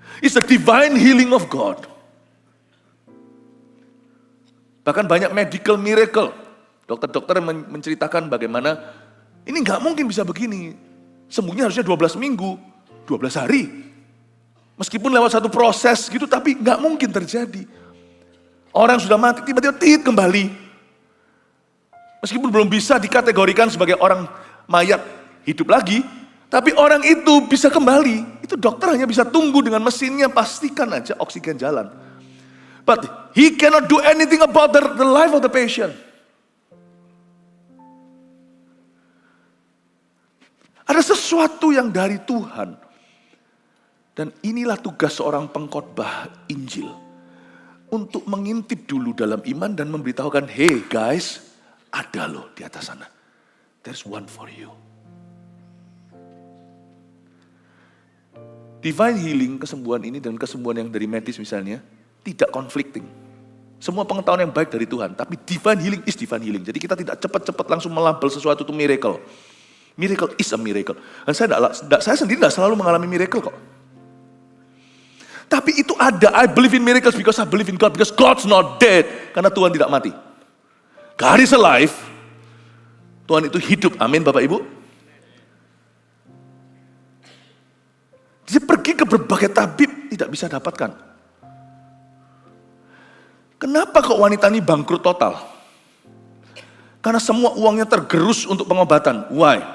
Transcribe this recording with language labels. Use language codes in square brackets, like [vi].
[en] It's the divine healing of God. [id] Bahkan banyak medical miracle. Dokter-dokter menceritakan bagaimana ini nggak mungkin bisa begini. Sembuhnya harusnya 12 minggu, 12 hari. Meskipun lewat satu proses gitu, tapi nggak mungkin terjadi. Orang sudah mati, tiba-tiba kembali. Meskipun belum bisa dikategorikan sebagai orang mayat hidup lagi, tapi orang itu bisa kembali. Itu dokter hanya bisa tunggu dengan mesinnya, pastikan aja oksigen jalan. [en] But he cannot do anything about the life of the patient. [id] Ada sesuatu yang dari Tuhan. Dan inilah tugas seorang pengkhotbah Injil. Untuk mengintip dulu dalam iman dan memberitahukan, [en] hey guys, [id] ada loh di atas sana. [en] There's one for you. [id] Divine healing, kesembuhan ini dan kesembuhan yang dari medis misalnya, tidak conflicting. Semua pengetahuan yang baik dari Tuhan, tapi [en] divine healing is divine healing. [id] Jadi kita tidak cepat-cepat langsung melabel sesuatu itu miracle. [en] Miracle is a miracle. [id] Dan saya sendiri tidak selalu mengalami miracle kok. Tapi itu ada, [en] I believe in miracles because I believe in God, because God's not dead. [id] Karena Tuhan tidak mati. [en] God is alive. [id] Tuhan itu hidup, amin Bapak Ibu. Dia pergi ke berbagai tabib, tidak bisa dapatkan. Kenapa kok wanita ini bangkrut total? Karena semua uangnya tergerus untuk pengobatan. [en] Why?